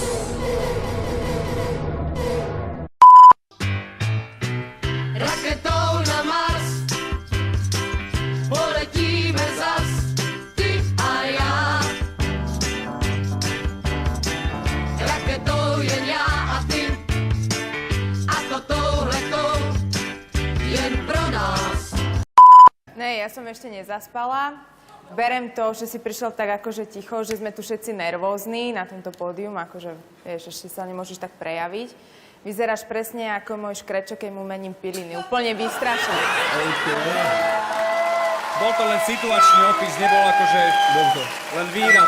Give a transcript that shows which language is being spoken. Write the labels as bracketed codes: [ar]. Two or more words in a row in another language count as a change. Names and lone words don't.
[cs] Raketou na Mars poletíme zas, ty a já. Raketou jen já a ty a to touhletou jen pro nás. Ne, [sk] ja som ešte nezaspala. Berem to, že si prišiel tak akože ticho, že sme tu všetci nervózni na tomto pódium, akože vieš, ešte sa nemôžeš tak prejaviť. Vyzeráš presne ako môj škrečo, keď mu mením piliny. Úplne vystrašený. Bol to len situačný opis, nebol akože len výraz.